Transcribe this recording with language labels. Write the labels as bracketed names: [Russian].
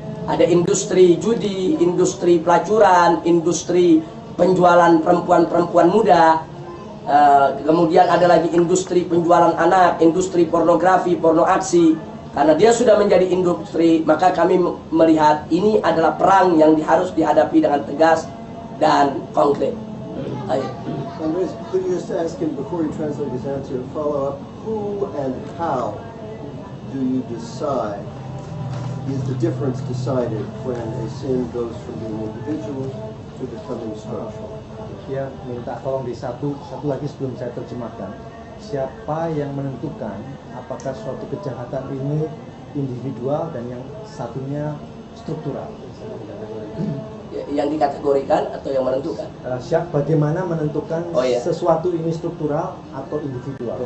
[Indonesian] Ada industri judi, industri pelacuran, industri penjualan perempuan-perempuan muda. Kemudian ada lagi industri penjualan anak, industri pornografi, porno aksi. Karena dia sudah menjadi industri, maka kami melihat ini adalah perang yang harus dihadapi dengan tegas dan konkret. [English] Andres, could you just ask him before you translate his answer, follow up, who and how do you decide? Is the difference decided when a sin goes from being individual to becoming structural? [Indonesian] Dia minta tolong di satu lagi sebelum saya terjemahkan. Siapa yang menentukan apakah suatu kejahatan ini individual dan yang satunya struktural? Yang dikategorikan atau yang menentukan? Bagaimana menentukan sesuatu ini struktural atau individual?